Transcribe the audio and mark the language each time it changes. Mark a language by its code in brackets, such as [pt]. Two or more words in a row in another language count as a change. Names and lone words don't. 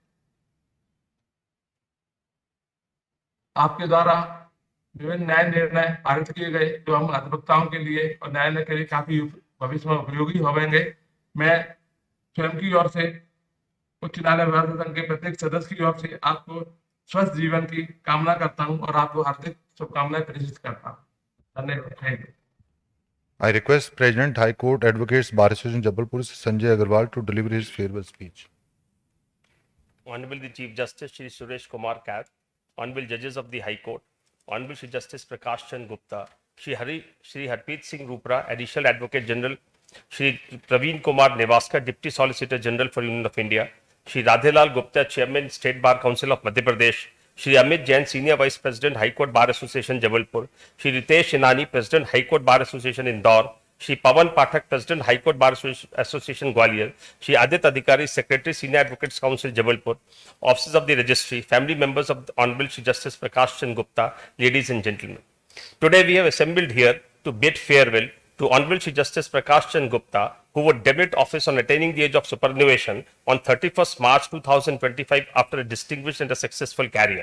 [hi] आपके द्वारा विभिन्न न्याय निर्णय पारित किए गए जो हम अधिवक्ताओं के लिए और न्यायालय के लिए काफी भविष्य में उपयोगी होंगे। मैं स्वयं की ओर से उच्च न्यायालय अभिभाषक संघ के प्रत्येक सदस्य की ओर से आपको स्वस्थ जीवन की कामना करता हूं और आपको हार्दिक शुभकामनाएं प्रेषित करता हूं। धन्यवाद। [en] I request President High Court Advocates Bar Association Jabalpur, Sanjay Agarwal, to deliver his farewell speech. Honorable the Chief Justice Shri Suresh Kumar Kat, Honorable Judges of the High Court, Honorable Shri Justice Prakash Chandra Gupta, Shri Harpreet Singh Rupra, Additional Advocate General, Shri Praveen Kumar Nevaskar, Deputy Solicitor General for Union of India, Shri Radhelal Gupta, Chairman State Bar Council of Madhya Pradesh, Shri Amit Jain, Senior Vice President, High Court Bar Association Jabalpur, Shri Ritesh Inani, President, High Court Bar Association Indore, Shri Pawan Pathak, President, High Court Bar Association Gwalior, Shri Adit Adhikari, Secretary, Senior Advocates Council Jabalpur, Officers of the Registry, family members of the Hon'ble Shri Justice Prakash Chandra Gupta, ladies and gentlemen. Today we have assembled here to bid farewell to Hon'ble Shri Justice Prakash Chandra Gupta, who would debut office on attaining the age of superannuation on 31st March 2025 after a distinguished and a successful career.